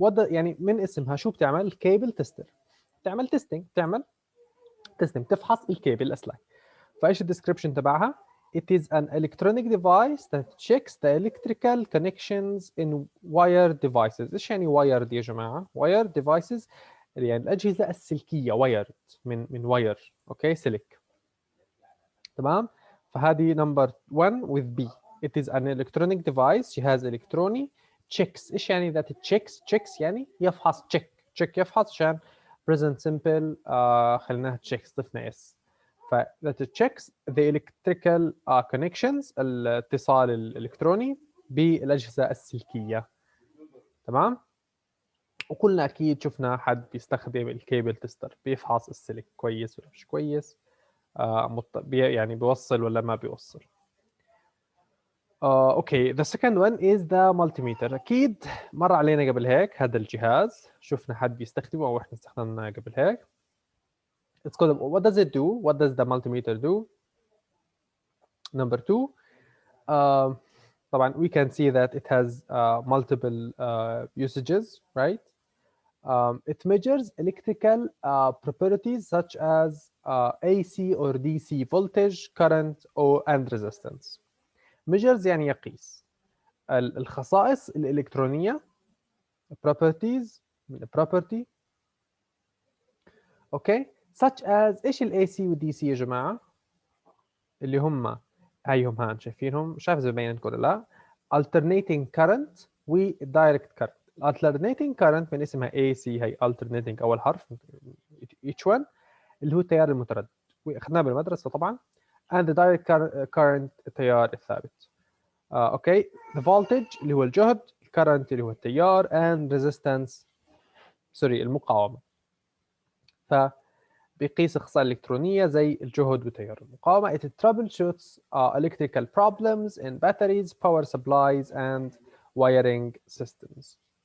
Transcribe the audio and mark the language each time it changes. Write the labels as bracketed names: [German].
[Arabic] يعني من اسمها شو بتعمل؟ كيبل تستر. بتعمل تيستينج، تفحص الكيبل الأسلاك. فايش الديسكربشن تبعها؟ [English] It is an electronic device that checks the electrical connections in wired devices. [Arabic] ايش يعني wired يا جماعة؟ wired devices يعني الأجهزة السلكية، wired من wire. اوكي، سلك. تمام؟ فهذه [English] number 1 with B. It is an electronic device، [Arabic] جهاز إلكتروني. checks، ايش يعني [English] that it checks [Arabic] يعني يفحص. check يفحص، عشان present simple خليناها checks، ضفنا s. [English] ف that it checks the electrical connections، [Arabic] الاتصال الإلكتروني بالأجهزة السلكية. تمام؟ وكلنا أكيد شفنا حد بيستخدم الكيبل تستر، بيفحص السلك كويس ولا مش كويس، يعني بيوصل ولا ما بيوصل. [English] Okay, the second one is the multimeter. [Arabic] اكيد مر علينا قبل هيك هذا الجهاز، شفنا حد بيستخدمه او احنا استخدمناه قبل هيك. [English] It's called, what does it do? What does the multimeter do? Number 2, طبعا we can see that it has multiple usages, right? It measures electrical properties such as AC or DC voltage, current and resistance. [Arabic] measures يعني يقيس الخصائص الإلكترونية، properties من property. اوكي، [English] such as [Arabic] ايش ال AC وال DC يا جماعة؟ اللي هم هايهم هان شايفينهم، مش عارف اذا ببين لكم ولا لا. [English] alternating current و direct current. [Arabic] alternating current من اسمها AC، هي alternating أول حرف [English] each one [Arabic] اللي هو التيار المتردد، واخذناه بالمدرسة طبعا. [English] and the direct current [Arabic] التيار الثابت. اوكي، [English] the voltage [Arabic] اللي هو الجهد، current اللي هو التيار، [English] and resistance [Arabic] المقاومة. فبيقيس الخصائص الإلكترونية زي الجهد وتيار المقاومة. [English] It troubleshoots electrical problems in batteries, power supplies and wiring systems.